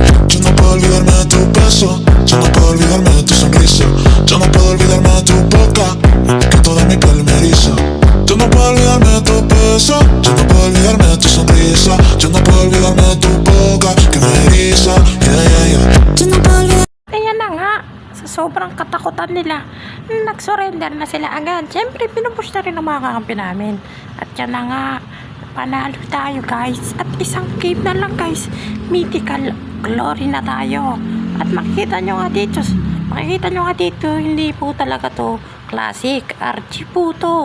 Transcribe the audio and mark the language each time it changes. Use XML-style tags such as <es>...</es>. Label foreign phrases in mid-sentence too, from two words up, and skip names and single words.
<es>Yo no puedo olvidarme de tu beso, yo no puedo olvidarme de tu sonrisa, yo no puedo olvidarme de tu boca, que toda mi piel me eriza. Yo no puedo olvidarme de tu beso, yo no puedo olvidarme de tu sonrisa, yo no puedo olvidarme de tu boca, que me eriza. Yo no puedo olvidar.</es> <tl>Ayan na nga, sa sobrang katakutan nila, nag-surrender na sila agad. Siyempre, pinupush na rin ang mga kakampi namin. At yan na nga, panalo tayo guys. At isang game na lang guys,</tl> <en>mythical glory</en> <tl>na tayo. At makikita nyo nga dito, hindi po talaga to classic, RG po to.</tl>